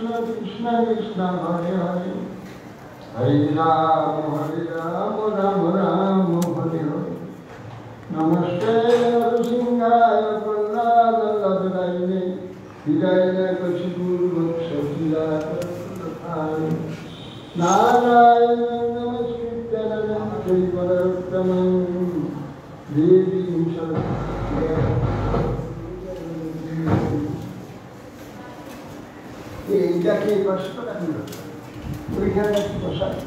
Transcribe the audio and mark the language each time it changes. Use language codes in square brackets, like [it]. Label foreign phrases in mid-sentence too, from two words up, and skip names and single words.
[sa] कृष्ण कृष्ण हरे हरे हरे राम राम राम हरे हरे नमस्ते नरसिंहाय प्रह्लादलादरायणे हृदय कशिपुर्वक्षशिलाय नारायण नमस्कृत्य नरं चैव नरोत्तमं देवीं [bn] এইটাকে কষ্ট রাখি ওইখানে বসা